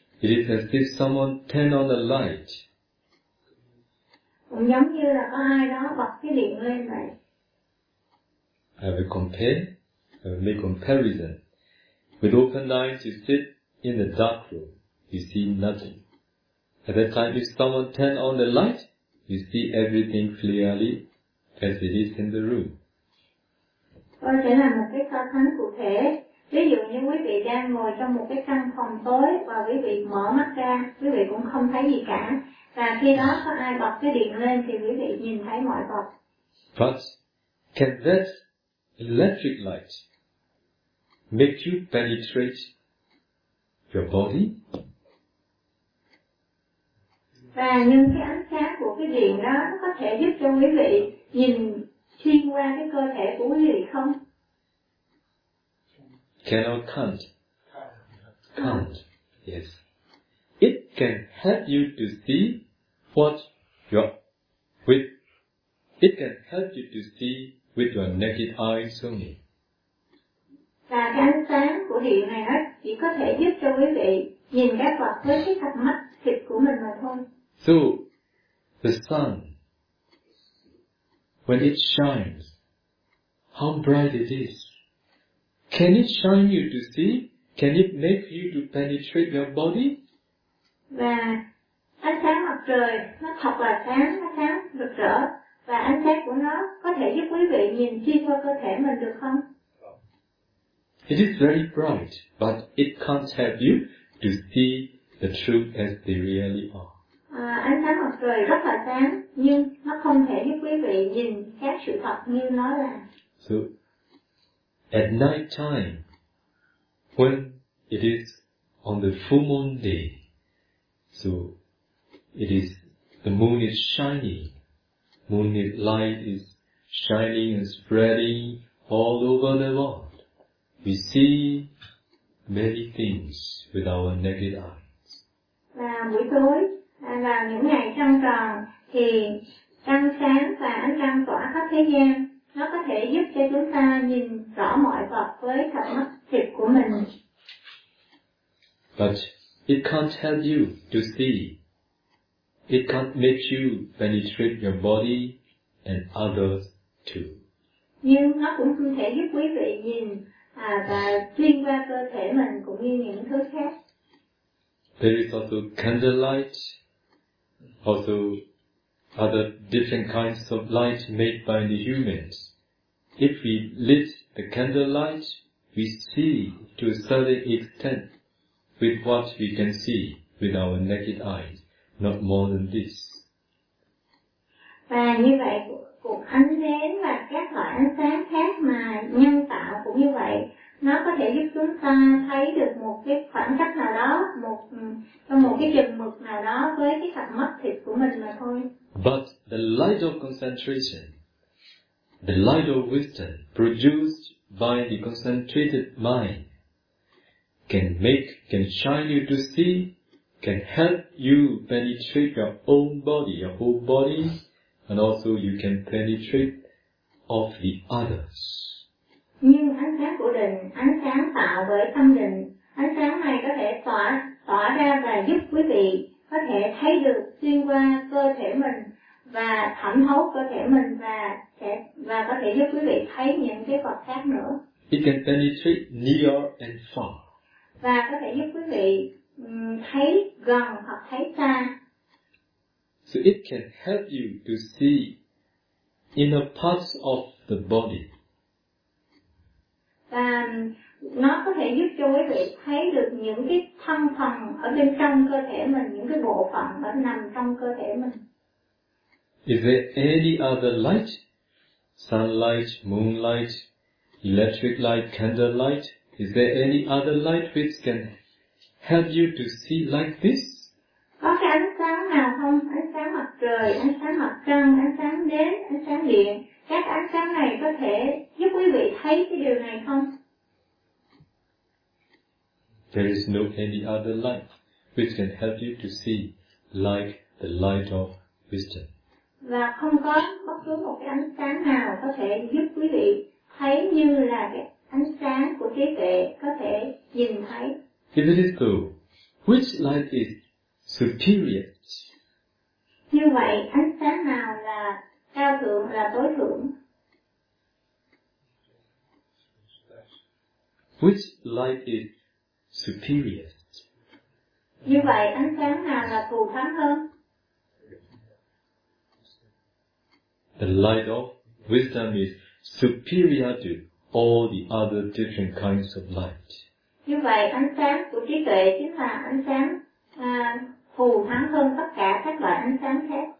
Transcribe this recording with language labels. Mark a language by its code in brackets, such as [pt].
[en] It is as if someone turned on the light. [vi] Cũng giống như là có ai đó bật cái điện lên vậy. [en] I will compare, I will make comparison. With open eyes, you sit in the dark room, you see nothing. At that time, if someone turns on the light, you see everything clearly as it is in the room. [vi] Tôi sẽ làm một cái so sánh cụ thể. Ví dụ như quý vị đang ngồi trong một cái căn phòng tối và quý vị mở mắt ra, quý vị cũng không thấy gì cả. Và khi đó có ai bật cái điện lên thì quý vị nhìn thấy mọi vật. [en] But can this electric light make you penetrate your body? [vi] Và nhưng cái ánh sáng của cái điện đó có thể giúp cho quý vị nhìn xuyên qua cái cơ thể của quý vị không? [en] Can or can't? Can't. Yes. It can help you to see what your with. It can help you to see with your naked eyes only. [vi] Và cái ánh sáng của điện này đó chỉ có thể giúp cho quý vị nhìn các vật với cái cặp mắt thịt của mình mà thôi. [en] So, the sun, when it shines, how bright it is. Can it shine you to see? Can it make you to penetrate your body? [vi] Và ánh sáng mặt trời nó thật là sáng, nó sáng rực rỡ. Và ánh sáng của nó có thể giúp quý vị nhìn xuyên qua cơ thể mình được không? [en] It is very bright, but it can't help you to see the truth as they really are. [vi] Ánh sáng mặt trời rất là sáng, nhưng nó không thể giúp quý vị nhìn các sự thật như nó là. [en] So, at night time, when it is on the full moon day, so it is, the moon is shining, moon light is shining and spreading all over the world. We see many things with our naked eyes. [vi] Và buổi tối, và những ngày trăng tròn, thì trăng sáng và ánh trăng tỏa khắp thế gian, nó có thể giúp cho chúng ta nhìn rõ mọi vật với cặp mắt thịt của mình. [en] But it can't help you to see. It can't make you penetrate your body and others too. [vi] Nhưng nó cũng không thể giúp quý vị nhìn và xuyên qua cơ thể mình cũng như những thứ khác. [en] There is also candlelight, also other different kinds of light made by the humans. If we lit the candlelight, we see to a certain extent with what we can see with our naked eyes, not more than this. [vi] Và như vậy, cuộc ánh nến và các loại ánh sáng khác mà nhân tạo cũng như vậy, nó có thể giúp chúng ta thấy được một cái khoảng cách nào đó, một cái chừng mực nào đó với cái cặp mắt thịt của mình mà thôi. [en] But the light of concentration, the light of wisdom produced by the concentrated mind can shine you to see, can help you penetrate your own body, your whole body, and also you can penetrate of the others. [vi] Nhưng ánh sáng của định, ánh sáng tạo bởi tâm định, ánh sáng này có thể tỏa ra và giúp quý vị có thể thấy được xuyên qua cơ thể mình và thẩm thấu cơ thể mình và có thể giúp quý vị thấy những cái vật khác nữa. [en] It can penetrate near and far. [vi] Và có thể giúp quý vị thấy gần hoặc thấy xa. [en] So it can help you to see inner parts of the body. [vi] Và nó có thể giúp cho quý vị thấy được những cái thân phần ở bên trong cơ thể mình, những cái bộ phận nó nằm trong cơ thể mình. [en] Is there any other light? Sunlight, moonlight, electric light, candlelight? Is there any other light which can help you to see like this? [vi] Có cái ánh sáng nào không? Ánh sáng mặt trời, ánh sáng mặt trăng, ánh sáng nến, ánh sáng điện. Các ánh sáng này có thể giúp quý vị thấy cái điều này không? [en] There is no any other light which can help you to see like the light of wisdom. [vi] Và không có bất cứ một cái ánh sáng nào có thể giúp quý vị thấy như là cái ánh sáng của trí tuệ có thể nhìn thấy. [en] If it is so, which light is superior? [vi] Như vậy, ánh sáng nào là cao thượng, là tối thượng? [en] Which light is superior? [vi] Như vậy, ánh sáng nào là thù thắng hơn? [en] The light of wisdom is superior to all the other different kinds of light. [vi] Như vậy, ánh sáng của trí tuệ chính là ánh sáng thù thắng hơn tất cả các loại ánh sáng khác.